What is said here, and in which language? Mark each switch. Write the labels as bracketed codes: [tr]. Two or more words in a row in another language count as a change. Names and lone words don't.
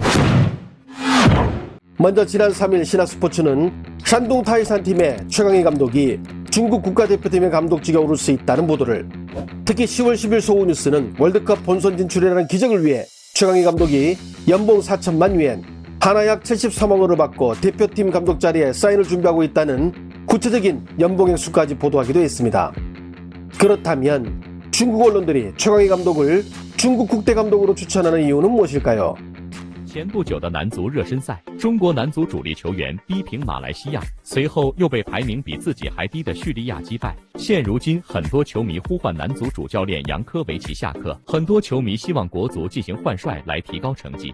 [ko] 먼저 지난 3일 신화스포츠는 샨동 타이산 팀의 최강희 감독이 중국 국가대표팀의 감독직에 오를 수 있다는 보도를, 특히 10월 10일 소우뉴스는 월드컵 본선 진출이라는 기적을 위해 최강희 감독이 연봉 4천만 위엔, 하나 약 73억 원을 받고 대표팀 감독 자리에 사인을 준비하고 있다는 구체적인 연봉액 수까지 보도하기도 했습니다. 그렇다면 중국 언론들이 최강희 감독을 중국 국대 감독으로 추천하는 이유는 무엇일까요? [zh] 前不久的男足热身赛，中国男足主力球员逼平马来西亚，随后又被排名比自己还低的叙利亚击败。现如今，很多球迷呼唤男足主教练杨科维奇下课，很多球迷希望国足进行换帅来提高成绩。